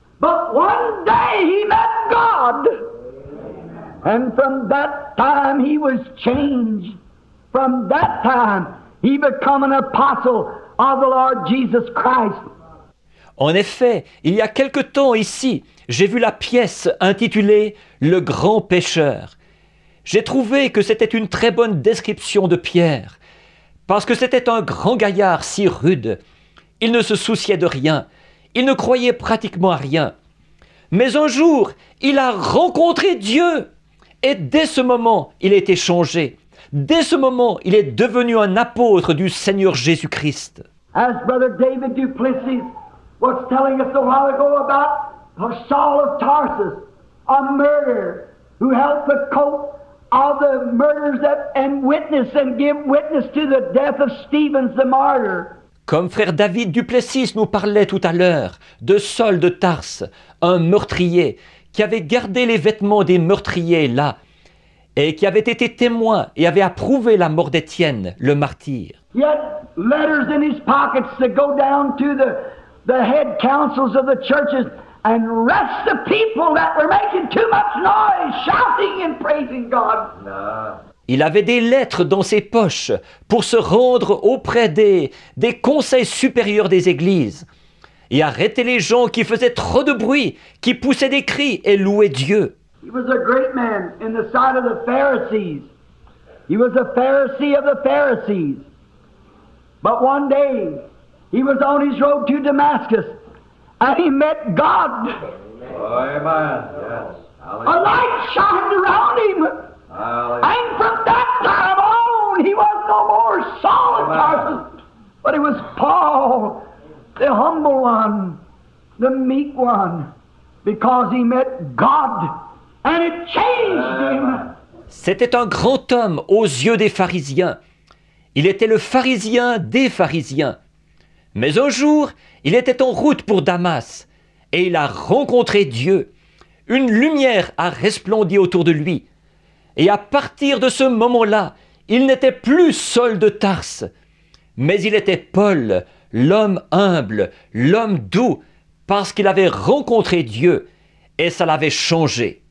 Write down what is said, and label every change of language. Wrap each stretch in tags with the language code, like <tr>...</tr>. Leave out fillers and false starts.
<en>But one day he met God. And from that time he was changed. From that time he became an apostle of the Lord Jesus Christ.</en> <fr>En effet, il y a quelque temps ici, j'ai vu la pièce intitulée « Le grand pêcheur ». J'ai trouvé que c'était une très bonne description de Pierre, parce que c'était un grand gaillard si rude. Il ne se souciait de rien, il ne croyait pratiquement à rien. Mais un jour, il a rencontré Dieu, et dès ce moment, il a été changé. Dès ce moment, il est devenu un apôtre du Seigneur Jésus-Christ.</fr> <en>As Brother David Duplessis was telling us a while ago about Saul of Tarsus, a murderer who held the coat of the murderers and witness and give witness to the death of Stephen the martyr.</en> <fr>Comme frère David Duplessis nous parlait tout à l'heure de Saul de Tarse, un meurtrier qui avait gardé les vêtements des meurtriers là, et qui avait été témoin et avait approuvé la mort d'Étienne, le martyr.</fr> <en>He had letters in his pockets to go down to the head councils of the churches and arrest the people that were making too much noise, shouting and praising God.</en> <fr>Il avait des lettres dans ses poches pour se rendre auprès des conseils supérieurs des églises et arrêter les gens qui faisaient trop de bruit, qui poussaient des cris et louaient Dieu.</fr> <en>He was a great man in the sight of the Pharisees. He was a Pharisee of the Pharisees. But one day, he was on his road to Damascus, and he met God. Amen. Yes. A light shined around him. And from that time on, he was no more Saul of Tarsus, but he was Paul, the humble one, the meek one, because he met God, and it changed him.</en> <fr>C'était un grand homme aux yeux des pharisiens. Il était le pharisien des pharisiens. Mais un jour, il était en route pour Damas, et il a rencontré Dieu. Une lumière a resplendi autour de lui. Et à partir de ce moment-là, il n'était plus Saul de Tarse, mais il était Paul, l'homme humble, l'homme doux, parce qu'il avait rencontré Dieu, et ça l'avait changé.</fr>